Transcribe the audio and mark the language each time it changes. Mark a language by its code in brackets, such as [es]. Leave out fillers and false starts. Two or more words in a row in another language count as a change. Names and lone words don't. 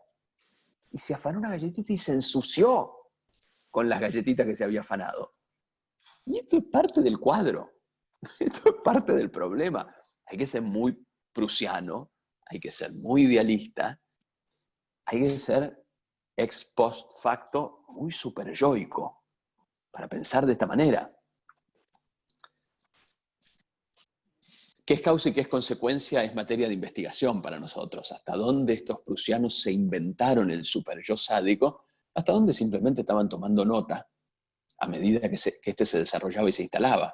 [es] Y se afanó una galletita y se ensució con las galletitas que se había afanado. Y esto es parte del cuadro. Esto es parte del problema. Hay que ser muy prusiano, hay que ser muy idealista, hay que ser [la] ex post facto [es] muy superyoico para pensar de esta manera. ¿Qué es causa y qué es consecuencia? Es materia de investigación para nosotros. ¿Hasta dónde estos prusianos se inventaron el superyo sádico? ¿Hasta dónde simplemente estaban tomando nota a medida que este se desarrollaba y se instalaba?